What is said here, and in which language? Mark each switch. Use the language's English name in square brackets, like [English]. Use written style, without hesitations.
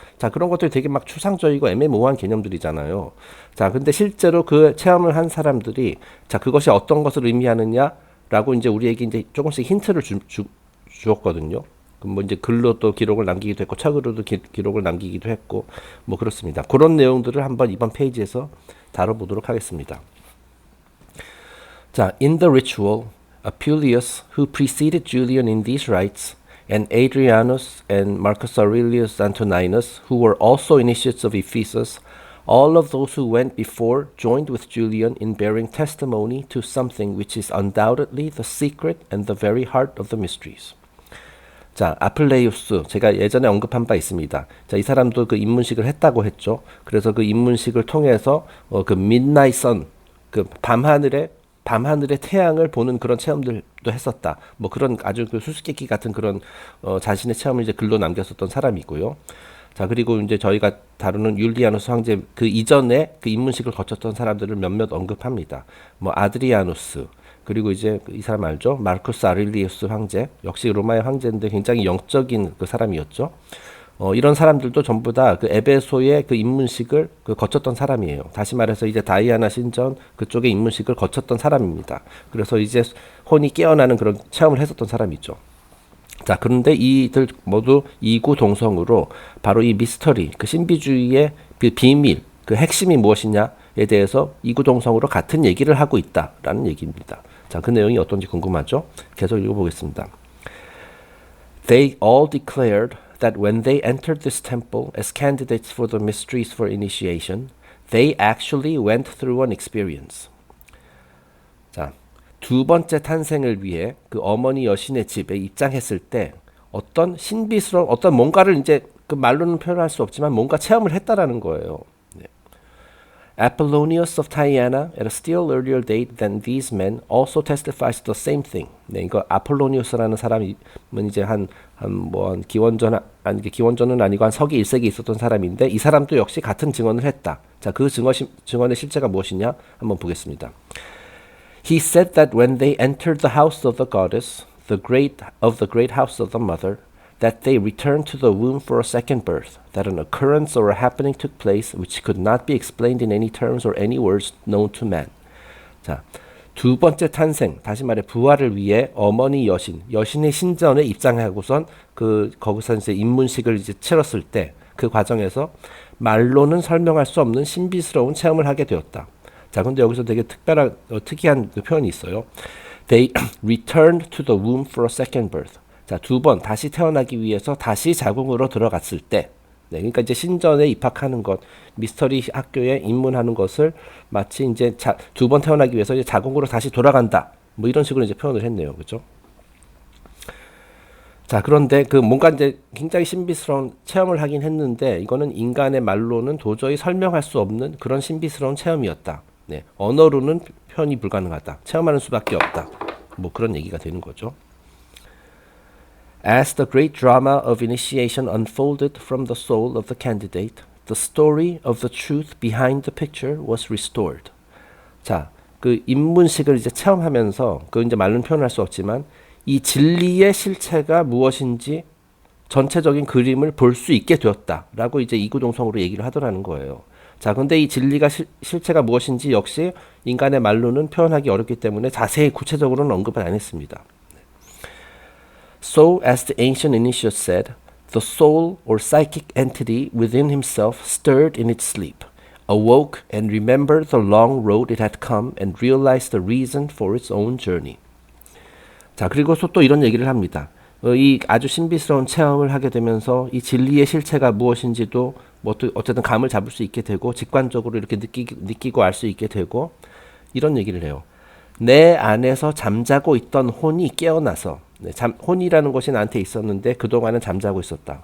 [Korean] 자, 그런 것들이 되게 막 추상적이고 애매모호한 개념들이잖아요. 자, 근데 실제로 그 체험을 한 사람들이 자, 그것이 어떤 것을 의미하느냐라고 이제 우리에게 이제 조금씩 힌트를 주었거든요. 뭐 이제 글로 또 기록을 남기기도 했고 책으로도 기록을 남기기도 했고 뭐 그렇습니다. 그런 내용들을 한번 이번 페이지에서 다뤄보도록 하겠습니다. [English] 자, in the ritual, Apuleius, who preceded Julian in these rites, and Adrianus and Marcus Aurelius Antoninus, who were also initiates of Ephesus, all of those who went before joined with Julian in bearing testimony to something which is undoubtedly the secret and the very heart of the mysteries. [Korean] 자, 아플레이우스, 제가 예전에 언급한 바 있습니다. 자, 이 사람도 그 입문식을 했다고 했죠. 그래서 그 입문식을 통해서 그 [English] midnight sun, [Korean] 그 밤하늘의 태양을 보는 그런 체험들도 했었다. 뭐 그런 아주 그 수수께끼 같은 그런 자신의 체험을 이제 글로 남겼었던 사람이고요. 자, 그리고 이제 저희가 다루는 율리아누스 황제 그 이전에 그 입문식을 거쳤던 사람들을 몇몇 언급합니다. 뭐 아드리아누스, 그리고 이제 이 사람 알죠? 마르쿠스 아릴리우스 황제, 역시 로마의 황제인데 굉장히 영적인 그 사람이었죠. 이런 사람들도 전부 다 그 에베소의 그 입문식을 거쳤던 사람이에요. 다시 말해서 이제 다이아나 신전 그쪽의 입문식을 거쳤던 사람입니다. 그래서 이제 혼이 깨어나는 그런 체험을 했었던 사람이죠. 자, 그런데 이들 모두 이구동성으로 바로 이 미스터리, 그 신비주의의 그 비밀, 그 핵심이 무엇이냐에 대해서 이구동성으로 같은 얘기를 하고 있다라는 얘기입니다. 자, 그 내용이 어떤지 궁금하죠? 계속 읽어보겠습니다. [English] They all declared that when they entered this temple as candidates for the mysteries for initiation, they actually went through an experience. [Korean] 자, 두 번째 탄생을 위해 그 어머니 여신의 집에 입장했을 때 어떤 신비스러운 어떤 뭔가를 이제 그 말로는 표현할 수 없지만 뭔가 체험을 했다라는 거예요. 네. [English] Apollonius of Tyana, at a still earlier date than these men, also testifies to the same thing. [Korean] 네, 이거 아폴로니우스라는 사람은 이제 한 기원전은 아니고 한 서기 1세기 있었던 사람인데 이 사람도 역시 같은 증언을 했다. 자, 그 증언의 실체가 무엇이냐? 한번 보겠습니다. [English] He said that when they entered the house of the goddess, the great house of the mother, that they returned to the womb for a second birth, that an occurrence or a happening took place which could not be explained in any terms or any words known to man. [Korean] 자, 두 번째 탄생, 다시 말해 부활을 위해 어머니 여신의 신전에 입장하고선 거기서 이제 입문식을 이제 치렀을 때 그 과정에서 말로는 설명할 수 없는 신비스러운 체험을 하게 되었다. 자, 근데 여기서 되게 특이한 표현이 있어요. [English] They returned to the womb for a second birth. [Korean] 자, 두 번 다시 태어나기 위해서 다시 자궁으로 들어갔을 때, 네, 그러니까 이제 신전에 입학하는 것, 미스터리 학교에 입문하는 것을 마치 이제 두 번 태어나기 위해서 이제 자궁으로 다시 돌아간다. 뭐 이런 식으로 이제 표현을 했네요, 그죠? 자, 그런데 뭔가 이제 굉장히 신비스러운 체험을 하긴 했는데 이거는 인간의 말로는 도저히 설명할 수 없는 그런 신비스러운 체험이었다. 네, 언어로는 표현이 불가능하다. 체험하는 수밖에 없다. 뭐 그런 얘기가 되는 거죠. [English] As the great drama of initiation unfolded from the soul of the candidate, the story of the truth behind the picture was restored. [Korean] 자, 입문식을 이제 체험하면서 이제 말로는 표현할 수 없지만 이 진리의 실체가 무엇인지 전체적인 그림을 볼 수 있게 되었다라고 이제 이구동성으로 얘기를 하더라는 거예요. 자, 근데 이 진리가 실체가 무엇인지 역시 인간의 말로는 표현하기 어렵기 때문에 자세히 구체적으로는 언급을 안 했습니다. [English] So, as the ancient initiates said, the soul or psychic entity within himself stirred in its sleep, awoke and remembered the long road it had come and realized the reason for its own journey. [Korean] 자, 그리고 또 이런 얘기를 합니다. 이 아주 신비스러운 체험을 하게 되면서 이 진리의 실체가 무엇인지도 어쨌든 감을 잡을 수 있게 되고 직관적으로 이렇게 느끼고 알 수 있게 되고 이런 얘기를 해요. 내 안에서 잠자고 있던 혼이 깨어나서, 네, 혼이라는 것이 나한테 있었는데 그동안은 잠자고 있었다.